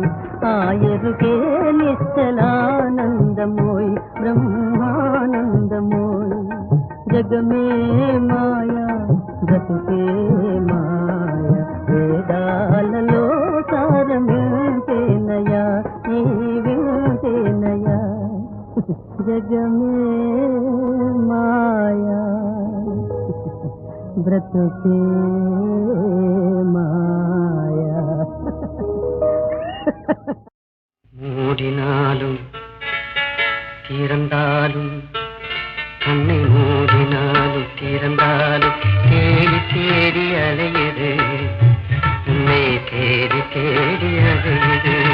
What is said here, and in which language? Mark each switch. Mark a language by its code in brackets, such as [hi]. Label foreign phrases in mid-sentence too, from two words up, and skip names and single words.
[te] ఆయరుకే నిశ్చలానందమోయ్ బ్రహ్మానందమోయ్ జగమే మాయా బ్రతుకే మాయా వేదాలలో సారమేనయా ఈ వింతేనయా జగమే మాయా బ్రతుకే మాయా [ta] மூடினாலும் திறந்தாலும் கண்ணை மூடினாலும் திறந்தாலும் தேடி தேடி அலையுது உன்னை தேடி தேடி அலையுது